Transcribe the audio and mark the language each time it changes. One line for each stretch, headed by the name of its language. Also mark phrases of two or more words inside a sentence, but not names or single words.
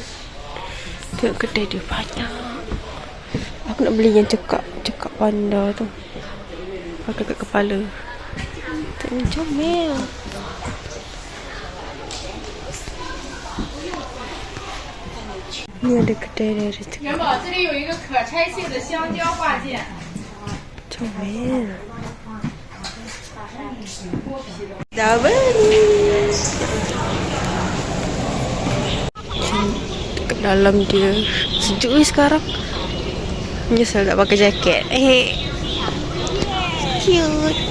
Malay: Tengok kedai dia banyak. Aku nak beli yang cekak panda tu. Pakai kat kepala. Tengok comel. Ni ada kedai dari tu.
Chinese: 元宝，这里有一个可拆卸的香蕉挂件。
Malay: Comel. Dah beli. Kat dalam dia sejuk ni sekarang. Nyesal tak pakai jaket. Cute.